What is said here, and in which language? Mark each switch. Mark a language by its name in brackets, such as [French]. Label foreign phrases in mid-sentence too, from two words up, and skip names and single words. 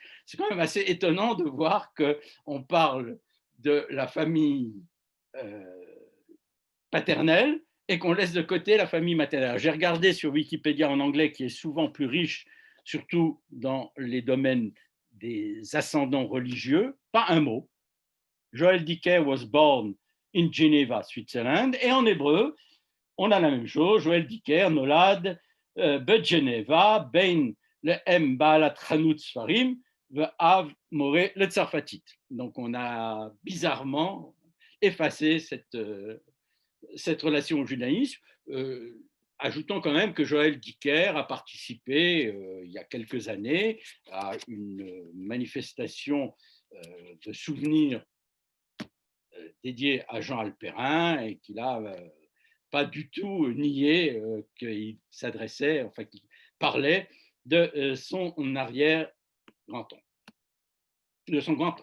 [French] C'est quand même assez étonnant de voir qu'on parle de la famille paternelle et qu'on laisse de côté la famille maternelle. J'ai regardé sur Wikipédia en anglais, qui est souvent plus riche, surtout dans les domaines des ascendants religieux, pas un mot. [English] Joël Dicker was born in Geneva, Switzerland, [French] et en hébreu, on a la même chose. [Hebrew] Joël Dicker nolad בג'נבה בין לאם בעלת חנות ספרים ואב מורה לצרפתית. [French] Donc on a bizarrement effacé cette relation au judaïsme, ajoutant quand même que Joël Dicker a participé il y a quelques années à une manifestation de souvenirs dédiée à Jean Alperin et qu'il a pas du tout nié qu'il s'adressait, enfin qu'il parlait de son arrière-grand-oncle, de son grand-oncle.